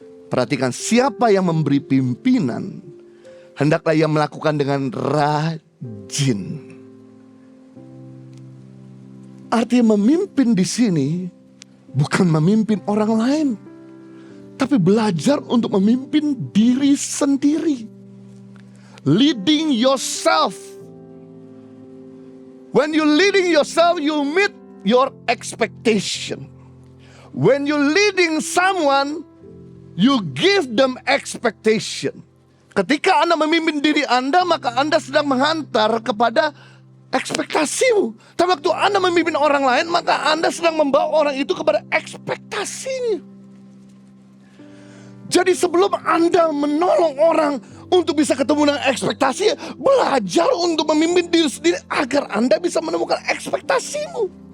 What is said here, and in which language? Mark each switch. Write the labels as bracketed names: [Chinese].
[Indonesian] Perhatikan, siapa yang memberi pimpinan, hendaklah ia melakukan dengan rajin. Artinya memimpin di sini bukan memimpin orang lain, tapi belajar untuk memimpin diri sendiri. [English] Leading yourself. When you leading yourself, you meet your expectation. When you leading someone, you give them expectation. [Indonesian] Ketika Anda memimpin diri Anda, maka Anda sedang menghantar kepada ekspektasimu. Tapi waktu Anda memimpin orang lain, maka Anda sedang membawa orang itu kepada ekspektasinya. Jadi sebelum Anda menolong orang untuk bisa ketemu dengan ekspektasi, belajar untuk memimpin diri sendiri agar Anda bisa menemukan ekspektasimu.